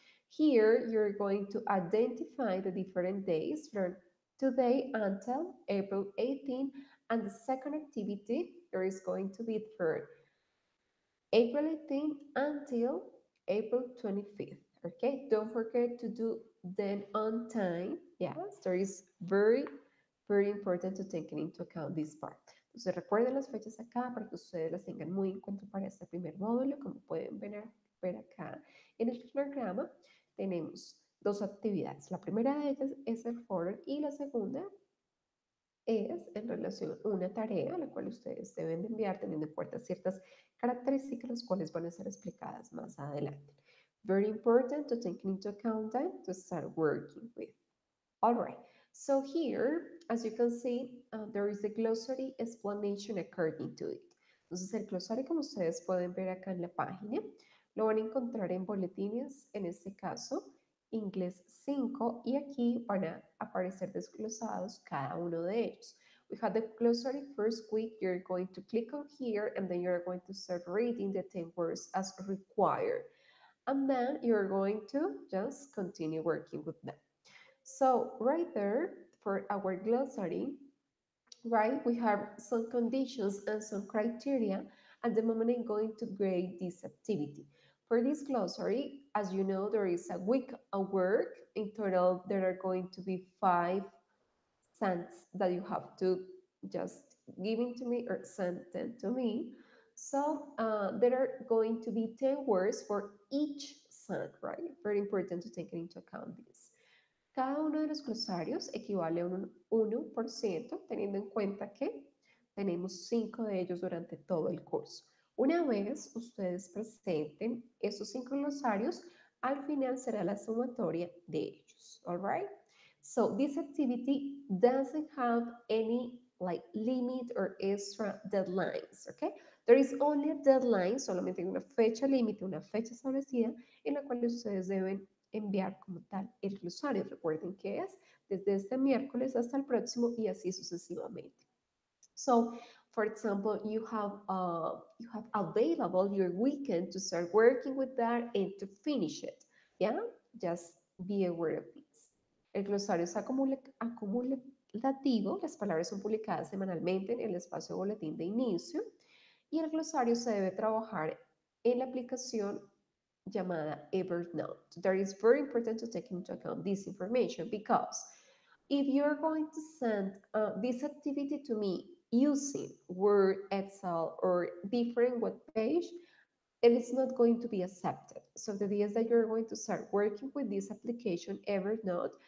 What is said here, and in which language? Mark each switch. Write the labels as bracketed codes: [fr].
[en] Here, you're going to identify the different days from today until April 18, and the second activity there is going to be from April 18 until April 25th, okay? Don't forget to do them on time, yes, there is very important to take into account this part. [es] Entonces recuerden las fechas acá para que ustedes las tengan muy en cuenta para este primer módulo, como pueden ver acá en el florograma tenemos dos actividades. La primera de ellas es el foro y la segunda es en relación a una tarea a la cual ustedes deben de enviar teniendo en cuenta ciertas características las cuales van a ser explicadas más adelante. [en] Very important to take into account that to start working with. All right, so here, as you can see, there is a glossary explanation according to it. [es] Entonces, el glosario, como ustedes pueden ver acá en la página, lo van a encontrar en boletines, en este caso, Inglés 5, y aquí van a aparecer desglosados cada uno de ellos. [en] We have the glossary first week. You're going to click on here, and then you're going to start reading the 10 words as required. And then you're going to just continue working with them. So right there for our glossary, right, we have some conditions and some criteria. At the moment, I'm going to grade this activity. For this glossary, as you know, there is a week of work. In total, there are going to be 5 cents that you have to just give it to me or send them to me. So there are going to be 10 words for each cent, right? Very important to take into account this. [es] Cada uno de los glosarios equivale a un 1%, teniendo en cuenta que tenemos 5 de ellos durante todo el curso. Una vez ustedes presenten esos 5 glosarios, al final será la sumatoria de ellos. [en] All right? So this activity doesn't have any like limit or extra deadlines, okay? There is only a deadline, [es] solamente una fecha límite, una fecha establecida en la cual ustedes deben enviar como tal el glosario. Recuerden que es desde este miércoles hasta el próximo y así sucesivamente. [en] So, for example, you have available your weekend to start working with that and to finish it. Yeah, just be aware of this. [es] El glosario es acumulativo, las palabras son publicadas semanalmente en el espacio boletín de inicio y el glosario se debe trabajar en la aplicación llamada Evernote. [en] That is very important to take into account this information because if you're going to send this activity to me using Word, Excel, or different web page, it is not going to be accepted. So the idea is that you're going to start working with this application Evernote.